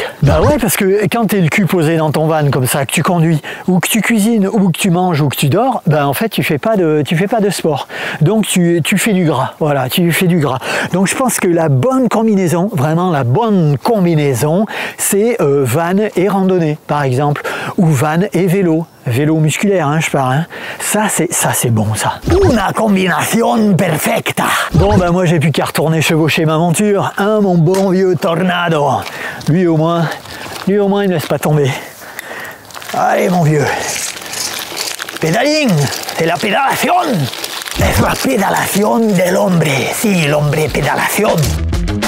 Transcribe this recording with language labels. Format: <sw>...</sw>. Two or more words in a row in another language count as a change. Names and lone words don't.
<fr>Bah ouais, parce que quand t'es le cul posé dans ton van comme ça, que tu conduis, ou que tu cuisines, ou que tu manges, ou que tu dors, bah en fait tu fais pas de sport. Donc tu fais du gras. Voilà, tu fais du gras. Donc je pense que la bonne combinaison, vraiment la bonne combinaison, c'est van et randonnée, par exemple, ou van et vélo. Vélo musculaire, hein, je parle. Hein. Ça c'est bon, ça.</fr> <es>Una combinación perfecta.</es> <fr>Bon, bah moi, j'ai plus qu'à retourner chevaucher ma monture. Hein, mon bon vieux Tornado. Lui, au moins, il ne laisse pas tomber. Allez, mon vieux. Pédaling, c'est la pédalation.</fr> <es>Es la pédalation del hombre. Si, l'hombre pédalation.</es>